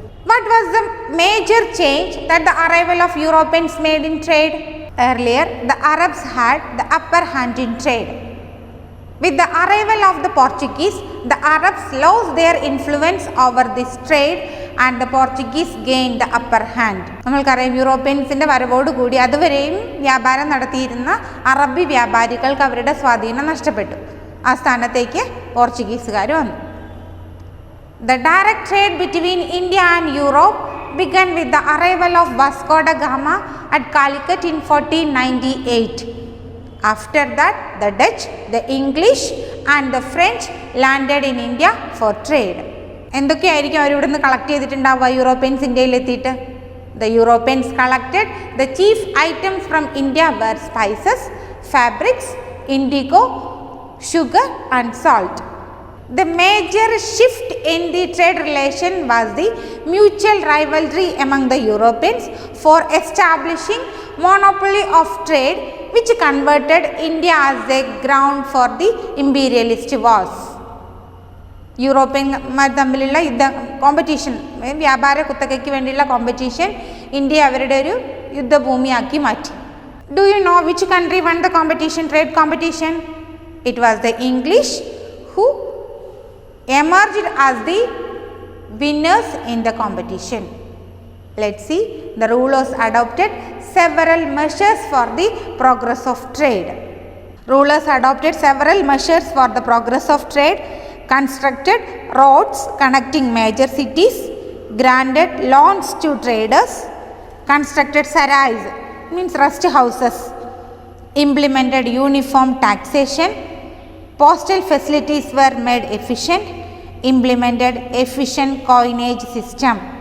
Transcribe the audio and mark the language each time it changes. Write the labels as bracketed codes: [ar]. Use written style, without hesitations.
[en] What was the major change that the arrival of Europeans made in trade? Earlier, the Arabs had the upper hand in trade. With the arrival of the Portuguese, the Arabs lost their influence over this trade and the Portuguese gained the upper hand. [ml] നമ്മൾക്കറിയാം യൂറോപ്യൻസിൻ്റെ വരവോടുകൂടി അതുവരെയും വ്യാപാരം നടത്തിയിരുന്ന അറബി വ്യാപാരികൾക്ക് അവരുടെ സ്വാധീനം നഷ്ടപ്പെട്ടു. ആ സ്ഥാനത്തേക്ക് പോർച്ചുഗീസുകാർ വന്നു. [en] The direct trade between India and Europe began with the arrival of Vasco da Gama at Calicut in 1498. After that, the Dutch, the English and the French landed in India for trade. [ml] എന്തൊക്കെയായിരിക്കും അവർ ഇവിടെ നിന്ന് collect ചെയ്തിട്ടുണ്ടാവുക Europeans ഇന്ത്യയിലെത്തിയിട്ട്? [en] The Europeans collected the chief items from India were spices, fabrics, indigo, sugar and salt. The major shift in the trade relation was the mutual rivalry among the Europeans for establishing monopoly of trade, which converted India as a ground for the imperialist wars. [ml] യൂറോപ്യന്മാർ തമ്മിലുള്ള competition, വ്യാപാര കുത്തകയ്ക്ക് വേണ്ടിയുള്ള competition India അവരുടെ ഒരു യുദ്ധഭൂമിയാക്കി മാറ്റി. [en] Do you know which country won the competition, trade competition? It was the English who emerged as the winners in the competition. Let's see, the rulers adopted several measures for the progress of trade. Rulers adopted several measures for the progress of trade, constructed roads connecting major cities, granted loans to traders, constructed sarais, means rest houses, implemented uniform taxation, postal facilities were made efficient, implemented efficient coinage system.